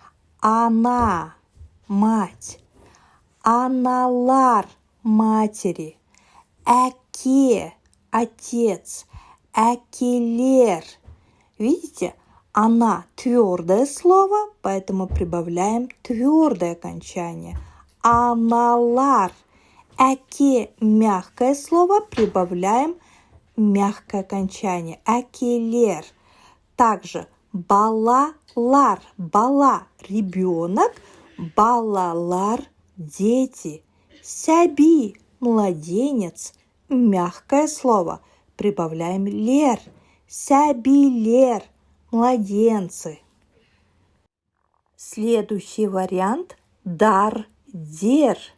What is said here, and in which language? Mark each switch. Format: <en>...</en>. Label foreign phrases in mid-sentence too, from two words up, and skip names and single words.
<kk>Она – мать, аналар – матери, әке – отец, әкелер.</kk> <ru>Видите, она твердое слово, поэтому прибавляем твердое окончание.</ru> <kk>Аналар.</kk> <ru>Әке мягкое слово, прибавляем мягкое окончание.</ru> <kk>Әкелер. Также балалар. Бала – ребенок, балалар –</kk> <ru>дети. Сәби – младенец, мягкое слово, прибавляем лер.</ru> <kk>Сәбилер – младенцы.</kk> <ru>Следующий вариант – дар, дер.</ru>